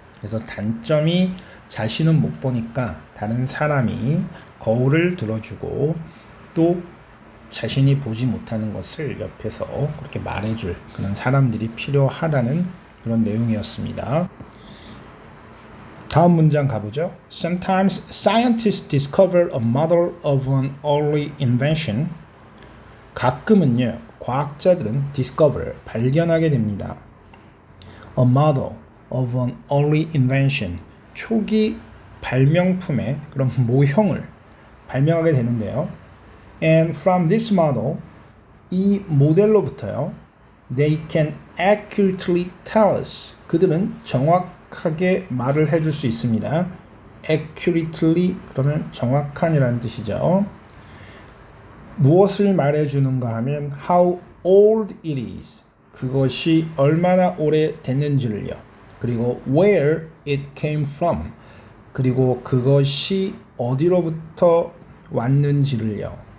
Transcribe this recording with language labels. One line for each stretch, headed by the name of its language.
Korean: 그래서 단점이 자신은 못 보니까 다른 사람이 거울을 들어주고 또 자신이 보지 못하는 것을 옆에서 그렇게 말해줄 그런 사람들이 필요하다는 그런 내용이었습니다. 다음 문장 가보죠.
English: Sometimes scientists discover a model of an early invention.
Korean: 가끔은요, 과학자들은 discover, 발견하게 됩니다.
English: A model of an early invention,
Korean: 초기 발명품의 그런 모형을 발명하게 되는데요.
English: And from this model,
Korean: 이 모델로부터요,
English: they can accurately tell us,
Korean: 그들은 정확하게 말을 해줄 수 있습니다. accurately 그러면 정확한이라는 뜻이죠. 무엇을 말해주는가 하면
English: how old it is,
Korean: 그것이 얼마나 오래 됐는지를요. 그리고
English: where it came from,
Korean: 그리고 그것이 어디로부터 왔는지를요.